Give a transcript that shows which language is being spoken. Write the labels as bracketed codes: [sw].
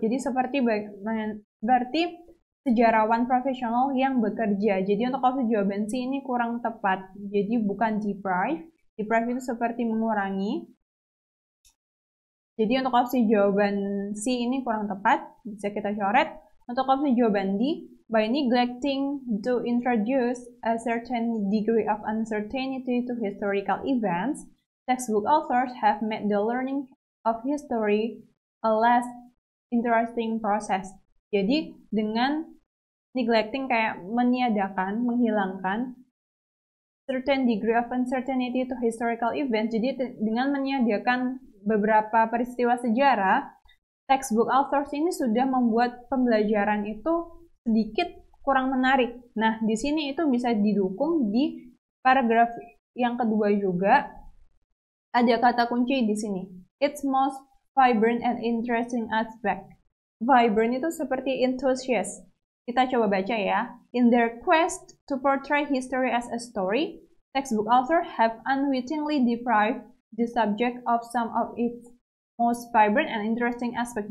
[id] Jadi berarti sejarawan profesional yang bekerja. Jadi untuk opsi jawaban C ini kurang tepat. Jadi bukan deprive. Deprive itu seperti mengurangi. Jadi untuk opsi jawaban C ini kurang tepat, bisa kita coret. Untuk opsi jawaban D, [en] by neglecting to introduce a certain degree of uncertainty to historical events, textbook authors have made the learning of history a less interesting process. [id] Jadi dengan neglecting kayak meniadakan, menghilangkan [en] certain degree of uncertainty to historical events, [id] jadi dengan meniadakan beberapa peristiwa sejarah, [en] textbook authors [id] ini sudah membuat pembelajaran itu sedikit kurang menarik. Nah, di sini itu bisa didukung di paragraf yang kedua juga. Ada kata kunci di sini. [en] Its most vibrant and interesting aspect. Vibrant [id] itu seperti [en] enthusiast. [id] Kita coba baca ya. [en] In their quest to portray history as a story, textbook authors have unwittingly deprived the subject of some of its most vibrant and interesting aspect.